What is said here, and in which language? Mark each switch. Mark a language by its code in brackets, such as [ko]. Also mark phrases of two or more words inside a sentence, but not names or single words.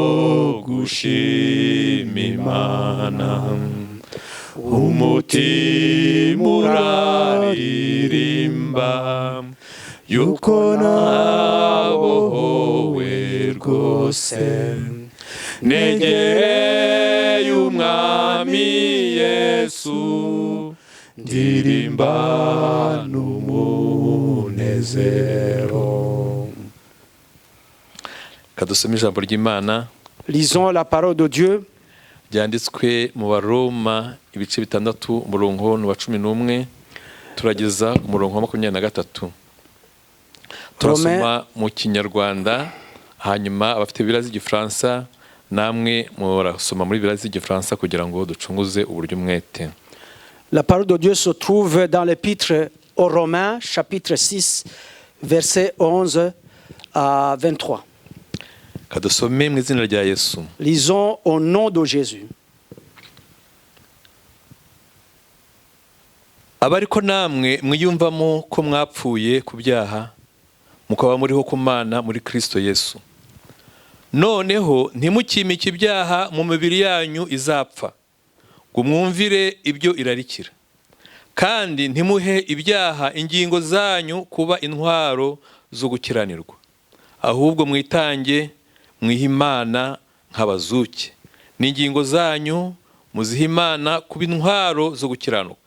[rw] gushima Imana umutima uraririmba yuko nabohowe rwose negereye umwami Yesu ndirimba n'umunezero. Kadusome ijambo ry'Imana. [fr] Lisons la parole de Dieu. [rw] Byanditswe mu Baroma ibice 6 umurongo wa 11 turageza umurongo wa 23. Turasoma mu Kinyarwanda hanyuma abafite Bibiliya z'Igifaransa namwe murasoma muri Bibiliya z'Igifaransa kugira ngo ducunguze uburyo mwete. [fr] La parole de Dieu se trouve dans l'épître aux Romains, chapitre 6, versets 11 à 23. [rw] kadusome mu izina rya Yesu. [fr] Lisons au nom de Jésus. [rw] Abariko namwe mwiyumvamo ko mwapfuye ku byaha mukaba muriho ku Mana muri Kristo Yesu. Noneho ntimukimike ibyaha mu mibiri yanyu izapfa ngo mwumvire ibyo irarikira, kandi ntimuhe ibyaha ingingo zanyu kuba intwaro zo gukiranirwa, ahubwo mwitange mwihe Imana nk'abazuke, n'ingingo zanyu muzihe Imana kuba intwaro zo gukiranuka.